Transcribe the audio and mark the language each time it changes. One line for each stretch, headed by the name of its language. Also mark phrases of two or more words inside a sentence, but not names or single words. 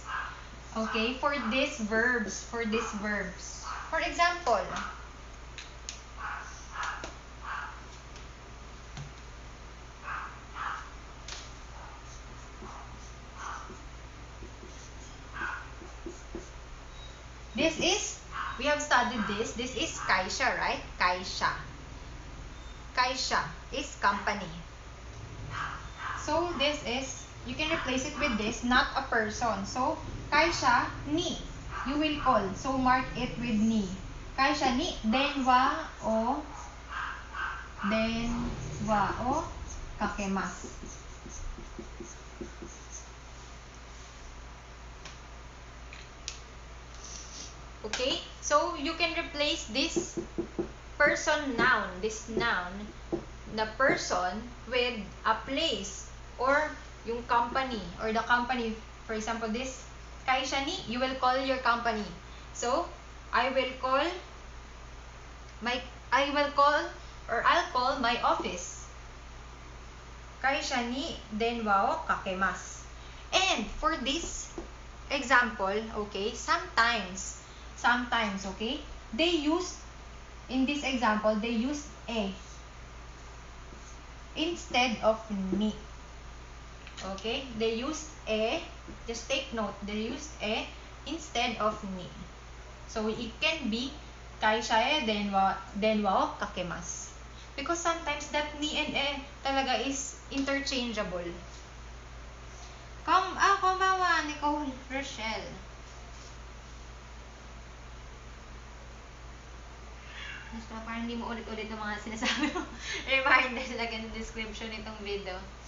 English: Okay, for these verbs, For example, this is, we have studied this. This is kaisha, right? Kaisha. Kaisha is company. So this is, you can replace it with this, not a person. So,
Japanese: 会社に,
English: you will call. So mark it with ni.
Japanese: 会社に電話をかけます.
English: Okay, so you can replace this person noun, the person, with a place or yung company or the company. For example, this
Japanese: 会社に,
English: you will call your company. So I'll call my office.
Japanese: 会社に電話をかけます.
English: And for this example, okay, sometimes, okay, they use, in this example, they use a. instead of ni. Okay? They used e. Just take note. They used e instead of ni. So, it can be
Japanese: 会社へ電話をかけます.
English: Because sometimes that ni and e talaga is interchangeable.
Japanese: Konbanwa, Nicole Rochelle.
Filipino: Parang hindi mo ulit-ulit ng mga sinasabi mo. Reminder lagyan ng description itong video.